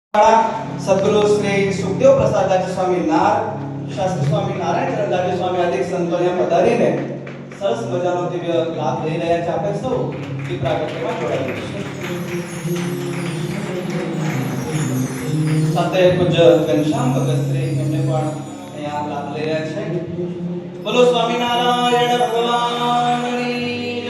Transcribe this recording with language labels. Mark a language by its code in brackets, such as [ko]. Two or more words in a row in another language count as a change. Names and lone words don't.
[gu] સદ્ગુરુ શ્રી સુખદેવ પ્રસાદ દાજી સ્વામી નાર, શાસ્ત્રી સ્વામી નારાયણ દાજી સ્વામી આદિ સંતોને પધારીને સરસ મજાનો દિવ્ય લાભ લઈ રહ્યા છે। આપણે સૌ એ પ્રાગટ્યમાં જોડાઈએ છીએ। સાથે પૂજ્ય ઘનશ્યામ ભગતશ્રી એમને પણ અહીંયા લાભ લઈ રહ્યા છે। બોલો સ્વામિનારાયણ ભગવાનની જય।